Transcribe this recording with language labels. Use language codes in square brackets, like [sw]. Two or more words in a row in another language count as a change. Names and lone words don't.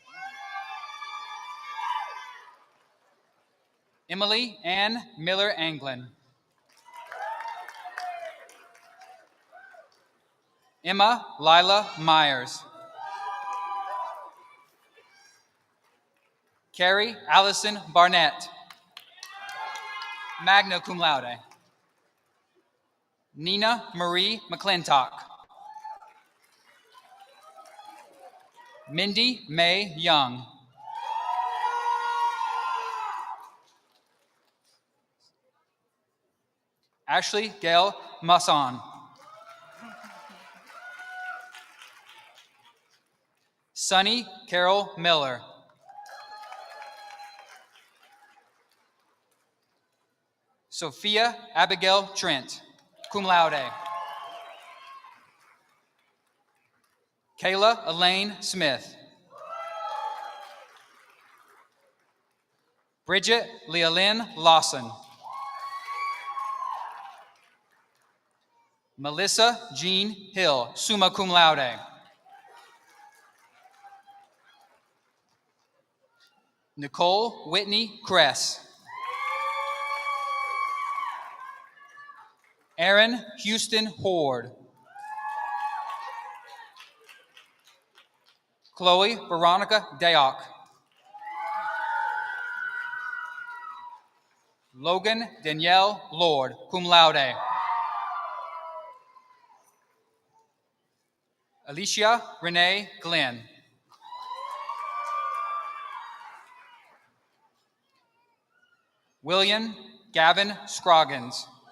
[en] Emily Ann Miller Anglin. Emma Lila Myers. [la] Carrie Allison Barnett, magna cum laude. [en] Nina Marie McClintock. Mindy May Young. Ashley Gail Masson. Sunny Carol Miller. Sophia Abigail Trent, [la] cum laude. [en] Kayla Elaine Smith. Bridget Leolyn Lawson. Melissa Jean Hill, [la] summa cum laude. [en] Nicole Whitney Kress. Aaron Houston Horde. Chloe Veronica Dayock. Logan Danielle Lord, [la] cum laude. [en] Alicia Renee Glenn. William Gavin Scroggins.